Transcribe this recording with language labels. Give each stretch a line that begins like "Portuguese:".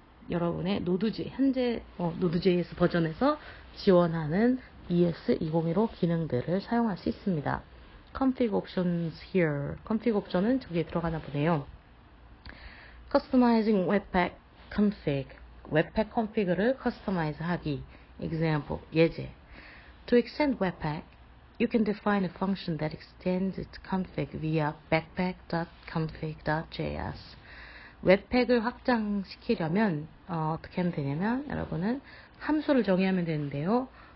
Korean: 여러분의 현재 Node.js 버전에서 지원하는 ES2015 기능들을 사용할 수 있습니다.
English: config options here.
Korean: config 옵션은 저기에 들어가나 보네요.
English: customizing webpack config.
Korean: 웹팩 config를 customize 하기. example, 예제.
English: To extend webpack, you can define a function that extends its config via backpack.config.js.
Korean: 웹팩을 확장시키려면 어떻게 하면 되냐면 여러분은 함수를 정의하면 되는데요.